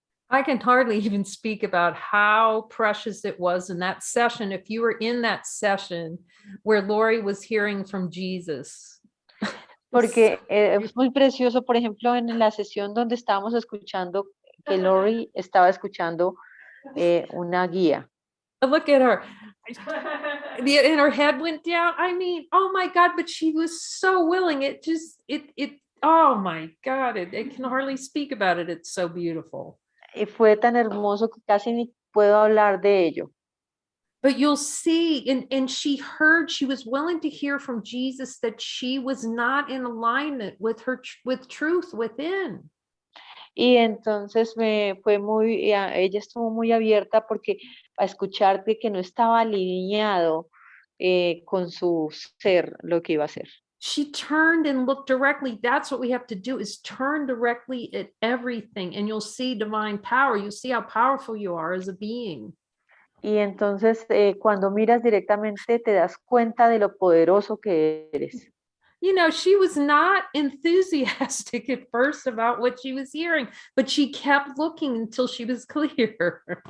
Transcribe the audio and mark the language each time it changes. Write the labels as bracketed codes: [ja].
[en] I can hardly even speak about how precious it was in that session. If you were in that session where Lori was hearing from Jesus. [es] Porque es muy precioso, por ejemplo, en la sesión donde estábamos escuchando, que Lori estaba escuchando una guía. [en] Look at her. And her head went down. I mean, oh my God, but she was so willing. Oh my God, I can hardly speak about it. It's so beautiful. [es] Y fue tan hermoso que casi ni puedo hablar de ello. [en] But you'll see, and she was willing to hear from Jesus that she was not in alignment with truth within. [es] Y entonces ella estuvo muy abierta porque a escuchar que no estaba alineado con su ser lo que iba a hacer. [en] She turned and looked directly. That's what we have to do, is turn directly at everything, and you'll see divine power. You'll see how powerful you are as a being. [es] Y entonces cuando miras directamente te das cuenta de lo poderoso que eres. [en] You know, she was not enthusiastic at first about what she was hearing, but she kept looking until she was clear.